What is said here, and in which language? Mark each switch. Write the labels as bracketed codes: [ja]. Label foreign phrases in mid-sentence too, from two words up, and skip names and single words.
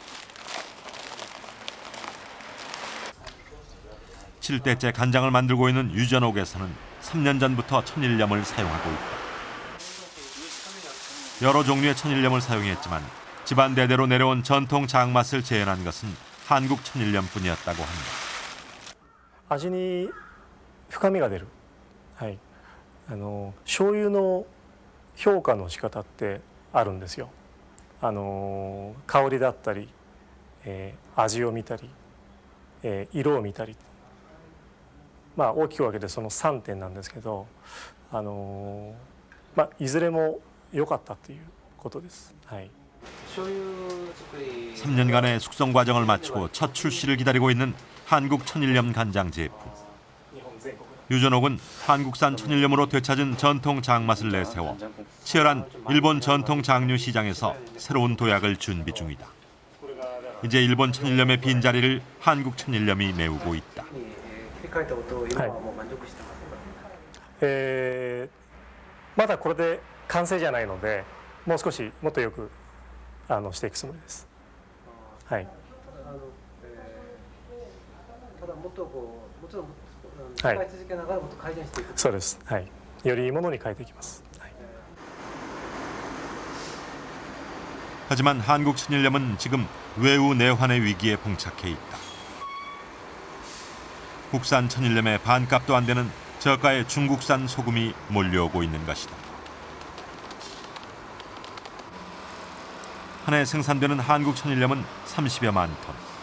[ko] 7대째 간장을 만들고 있는 유전옥에서는 3년 전부터 천일염을 사용하고 있다. 여러 종류의 천일염을 사용했지만 집안 대대로 내려온 전통 장맛을 재현한 것은 한국 천일염뿐이었다고 합니다. [ja] 味に深みが出る。はい。醤油の評価の仕方ってあるんですよ。香りだったり、味を見たり、色を見たり。まあ大きく分けてその3点なんですけど、いずれも良かったということです。はい。 [ko] 3년간의 숙성 과정을 마치고 첫 출시를 기다리고 있는 한국 천일염 간장 제품. 유전옥은 한국산 천일염으로 되찾은 전통 장맛을 내세워 치열한 일본 전통 장류 시장에서 새로운 도약을 준비 중이다. 이제 일본 천일염의 빈자리를 한국 천일염이 메우고 있다. [ja] まだこれで完成じゃないので、もう少しもっとよくしていくつもりです。はい。ただもっともちろん使い続けながらもっと改善していく。そうです。はい。よりいいものに変えていきます。 [ko] 하지만 한국 천일염은 지금 외우 내환의 위기에 봉착해 있다. 국산 천일염의 반값도 안 되는 저가의 중국산 소금이 몰려오고 있는 것이다. 한 해 생산되는 한국 천일염은 30여만 톤.